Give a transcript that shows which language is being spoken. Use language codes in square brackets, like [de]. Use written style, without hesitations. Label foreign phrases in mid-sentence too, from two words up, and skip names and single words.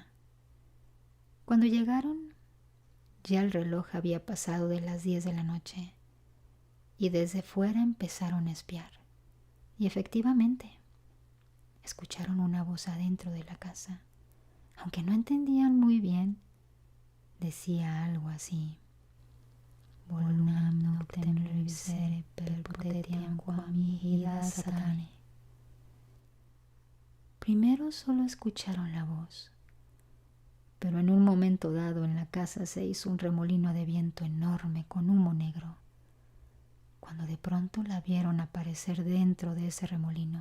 [es] Cuando llegaron, ya el reloj había pasado de las 10 de la noche y desde fuera empezaron a espiar. Y efectivamente, escucharon una voz adentro de la casa. Aunque no entendían muy bien, decía algo así: [la] volunam noctem revisere perpotetiam quam mihi satane. [es] Primero solo escucharon la voz, pero en un momento dado en la casa se hizo un remolino de viento enorme con humo negro, cuando de pronto la vieron aparecer dentro de ese remolino.